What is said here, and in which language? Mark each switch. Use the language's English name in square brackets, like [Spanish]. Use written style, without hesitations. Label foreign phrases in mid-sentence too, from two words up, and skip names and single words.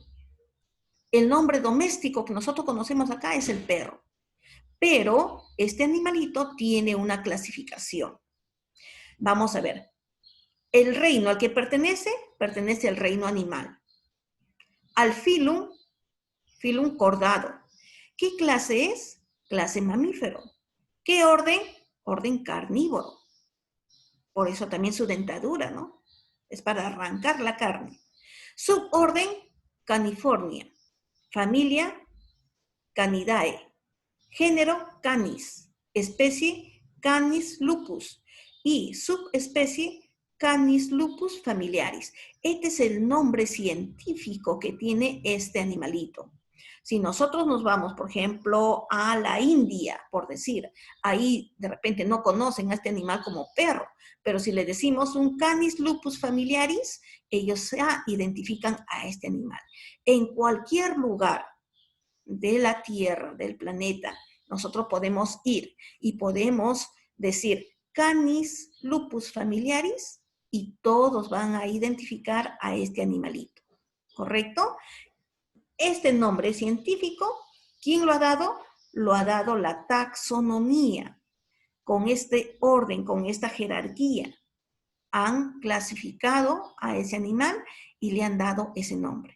[Spanish] El nombre doméstico que nosotros conocemos acá es el perro. Pero este animalito tiene una clasificación. Vamos a ver. El reino al que pertenece al reino animal. Al filum, filum cordado. ¿Qué clase es? Clase mamífero. ¿Qué orden? Orden carnívoro. Por eso también su dentadura, ¿no? Es para arrancar la carne. Suborden, Canifornia. Familia, Canidae. Género, Canis. Especie, Canis lupus. Y subespecie, Canis lupus familiaris. Este es el nombre científico que tiene este animalito. Si nosotros nos vamos, por ejemplo, a la India, por decir, ahí de repente no conocen a este animal como perro, pero si le decimos un Canis lupus familiaris, ellos ya identifican a este animal. En cualquier lugar de la Tierra, del planeta, nosotros podemos ir y podemos decir Canis lupus familiaris y todos van a identificar a este animalito, ¿correcto? Este nombre científico, ¿quién lo ha dado? Lo ha dado la taxonomía. Con este orden, con esta jerarquía, han clasificado a ese animal y le han dado ese nombre.